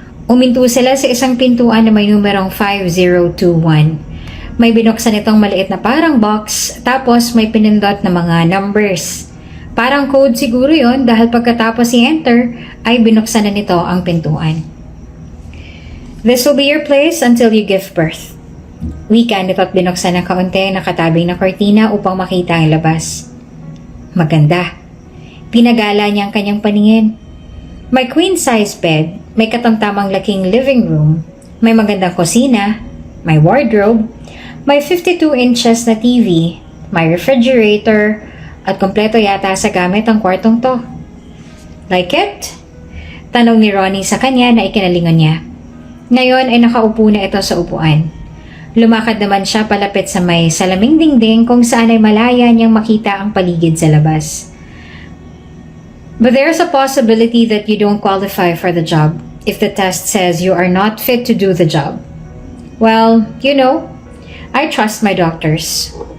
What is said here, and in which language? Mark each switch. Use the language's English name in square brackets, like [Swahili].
[Filipino] Uminto sila sa isang pintuan na may numerong 5021. May binuksan itong maliit na parang box, tapos may pinindot na mga numbers. Parang code siguro yon dahil pagkatapos i-enter ay binuksan na nito ang pintuan. [English] This will be your place until you give birth. [Filipino] Wika nito at binuksan ng kaunti na katabing na kortina upang makita ang labas. Maganda. Pinagala niya ang kanyang paningin. May queen-size bed, may katamtamang laking living room, may magandang kusina, may wardrobe, may 52 inches na TV, may refrigerator, at kompleto yata sa gamit ang kwartong to. [English] Like it? [Filipino] Tanong ni Ronnie sa kanya na ikinalingon niya. Ngayon ay nakaupo na ito sa upuan. Lumakad naman siya palapit sa may salaming dingding kung saan ay malaya niyang makita ang paligid sa labas. [English] But there's a possibility that you don't qualify for the job if the test says you are not fit to do the job. Well, you know, I trust my doctors.